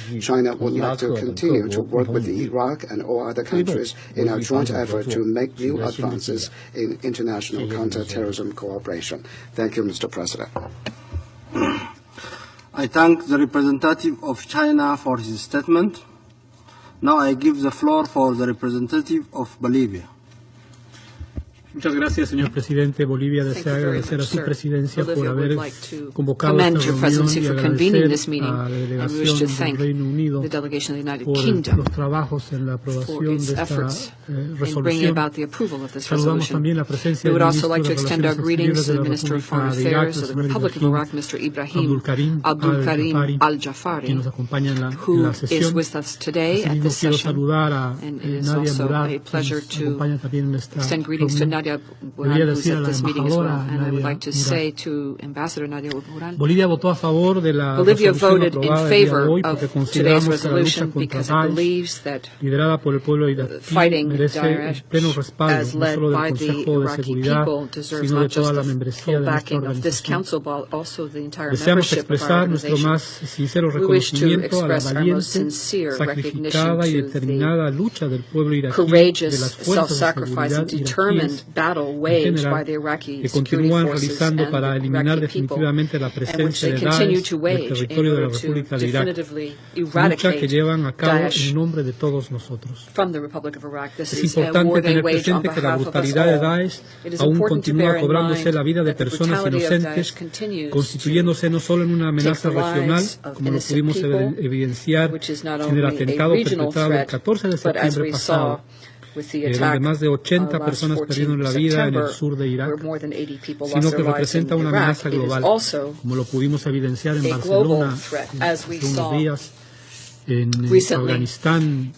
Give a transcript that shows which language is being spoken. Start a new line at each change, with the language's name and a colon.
English: China would like to continue to work with Iraq and all other countries in our joint effort to make new advances in international counterterrorism cooperation. Thank you, Mr. President. I thank the representative of China for his statement. Now I give the floor for the representative of Bolivia.
Spanish: Muchas gracias, señor presidente. Bolivia desea agradecer a su presidencia por haber convocado esta reunión y agradecer a la delegación del Reino Unido por los trabajos en la aprobación de esta resolución. Saludamos también la presencia del ministro de Relaciones Exteriores de la República de Irak, la señora Abdul Karim Al-Jafari, quien nos acompaña en la sesión. Asimismo, quiero saludar a Nadia Murad, quien nos acompaña también en esta reunión.
English: Who's at this meeting as well, and I would like to say to Ambassador Nadia Murad, Bolivia voted in favor of today's resolution because it believes that fighting Daesh, as led by the Iraqi people, deserves not just the full backing of this council, but also the entire membership of our organization. We wish to express our most sincere recognition to the courageous self-sacrifice and determined battle waged by the Iraqi security forces and the Iraqi people, and which they continue to wage in order to definitively eradicate Daesh from the Republic of Iraq. This is a war they wage on behalf of us all. It is important to bear in mind that the brutality of Daesh continues
Spanish: constituyéndose no solo en una amenaza regional, como lo pudimos evidenciar en el atentado perpetrado el 14 de septiembre pasado, donde más de 80 personas perdieron la vida en el sur de Irak, sino que representa una amenaza global, como lo pudimos evidenciar en Barcelona hace unos días, en Afganistán,